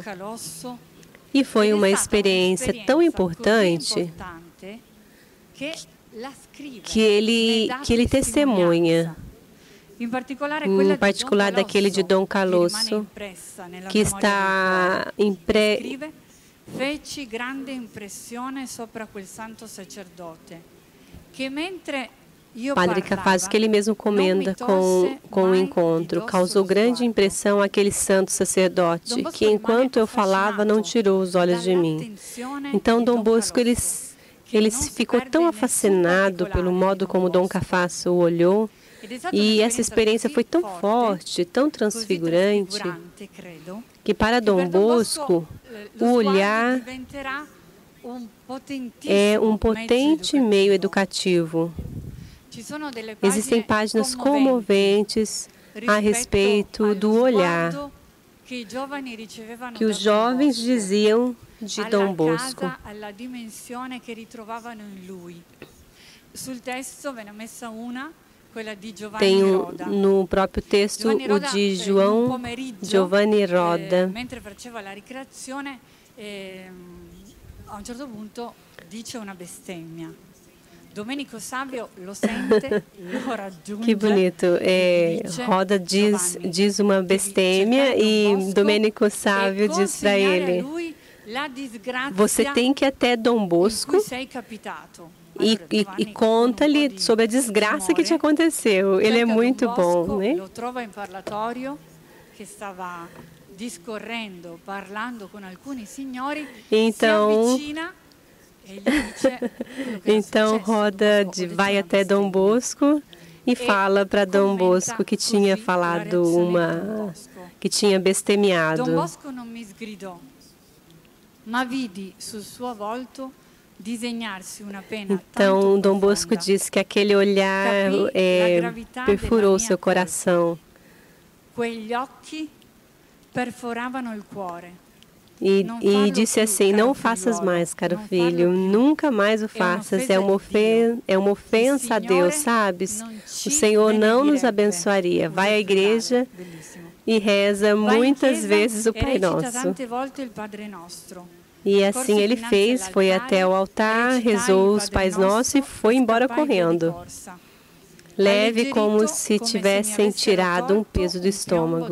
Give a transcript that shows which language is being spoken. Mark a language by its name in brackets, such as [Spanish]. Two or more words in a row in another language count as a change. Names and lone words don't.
[Portuguese] E foi uma experiência tão importante que ele testemunha, em particular daquele de Dom Calosso, que está [Italian] Feci grande impressione sopra quel santo sacerdote, que mentre [Portuguese] Padre Cafasso, que ele mesmo comenta com o encontro, causou grande impressão aquele santo sacerdote, que enquanto eu falava não tirou os olhos de mim. Então Dom Bosco, ele ficou tão fascinado pelo modo como Dom Cafasso o olhou, e essa experiência foi tão forte, tão transfigurante, que para Dom Bosco, o olhar é um potente meio educativo. Existem páginas comoventes a respeito do olhar que os jovens diziam de Dom Bosco. [Italian] alla dimensione che ritrovavano in lui. Sul testo venne messa una, quella di Giovanni [Portuguese] Tem Roda. no próprio texto o de João Giovanni Roda. [Italian] Mentre faceva la ricreazione, a un certo punto dice una bestemmia. Domenico Savio lo sente, lo raggiunge. [Portuguese] Que bonito. Roda diz uma bestêmia e Domenico Savio diz para ele: você tem que ir até Dom Bosco e conta-lhe sobre a desgraça que te aconteceu. Ele é muito bom, né? [Italian] Lo trova in parlatorio che stava discorrendo, parlando con alcuni signori, si avvicina. [Portuguese] Então Roda vai até Dom Bosco e fala para Dom Bosco que tinha falado que tinha bestemiado. [Italian] Dom Bosco non mi sgridò, ma vidi sul suo volto disegnarsi una pena. [Portuguese] Então Dom Bosco diz que aquele olhar perfurou seu coração. [Italian] Quegli occhi perforavano il cuore. [Portuguese] E disse assim: não faças mais, caro filho, nunca mais o faças, é uma ofensa a Deus, sabes? O Senhor não nos abençoaria. Vai à igreja e reza muitas vezes o Pai Nosso. E assim ele fez, foi até o altar, rezou os Pais Nossos e foi embora correndo, leve como se tivessem tirado um peso do estômago.